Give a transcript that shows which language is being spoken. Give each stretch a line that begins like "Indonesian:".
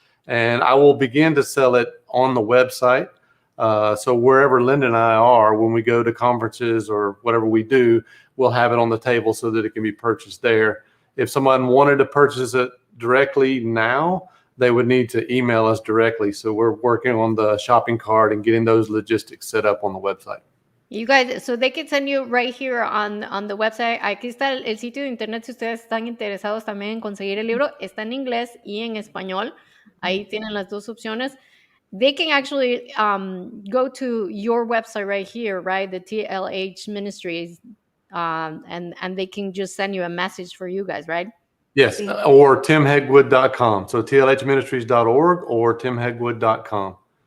English: And I will begin to sell it on the website. So wherever Linda and I are, when we go to conferences or whatever we do, we'll have it on the table so that it can be purchased there. If someone wanted to purchase it directly now, they would need to email us directly. So we're working on the shopping cart and getting those logistics set up on the website. You guys, so they can send you right here on the website.
Spanish: Aquí está el sitio de internet si ustedes están interesados también en conseguir el libro. Está en inglés y en español. Ahí tienen las dos opciones.
English: They can actually go to your website right here, right? The TLH Ministries, and they can just send you a message for you guys, right? Yes, or timhegwood.com. So tlhministries.org or timhegwood.com.